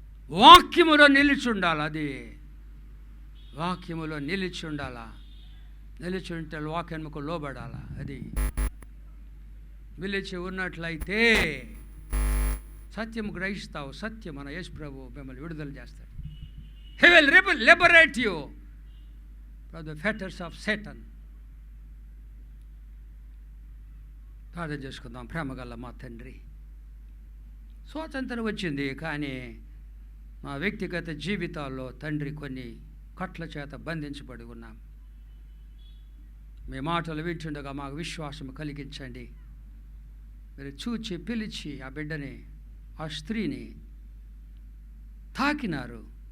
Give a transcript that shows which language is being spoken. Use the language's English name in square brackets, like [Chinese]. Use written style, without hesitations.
[Telugu] వాక్యములో నిలిచి ఉండాలి. అది వాక్యములో నిలిచి ఉండాలా. నిలిచి ఉంటే వాక్యముకు లోబడాలా. అది నిలిచి ఉన్నట్లయితే సత్యము గ్రహిస్తావు. సత్యం మన యేసు ప్రభు మిమ్మల్ని విడుదల చేస్తాడు. [English] He will liberate you from the fetters of Satan. [Telugu] ప్రార్థన చేసుకుందాం. ప్రేమగల మా తండ్రి, స్వాతంత్రం వచ్చింది, కానీ మా వ్యక్తిగత జీవితాల్లో తండ్రి కొన్ని కట్ల చేత బంధించబడి ఉన్నాం. మీ మాటలు వింటుండగా మాకు విశ్వాసం కలిగించండి. మీరు చూచి పిలిచి ఆ బిడ్డని, ఆ స్త్రీని తాకినారు.